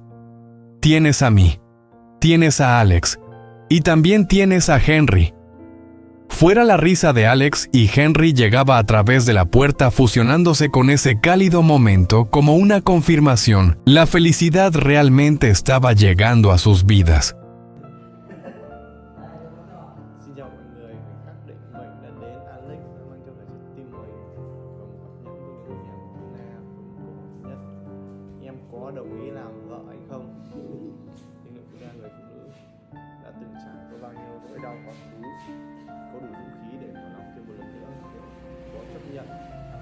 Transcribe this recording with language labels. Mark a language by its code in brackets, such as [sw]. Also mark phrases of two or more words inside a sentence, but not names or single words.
[es] «Tienes a mí. Tienes a Alex. Y también tienes a Henry». Fuera la risa de Alex y Henry llegaba a través de la puerta fusionándose con ese cálido momento como una confirmación. La felicidad realmente estaba llegando a sus vidas. [vi] Xin chào mọi người, khắc định mệnh đã đến. Alex đã mang cho cả trái tim mình và một cặp nhẫn của người nhà của Tuna cùng cổ nhất. Em có đồng ý làm vợ anh không? Nhưng liệu Tuna, người phụ nữ đã từng trải qua bao nhiêu nỗi đau quá khứ, có đủ dũng khí để mở lòng thêm một lần nữa, có chấp nhận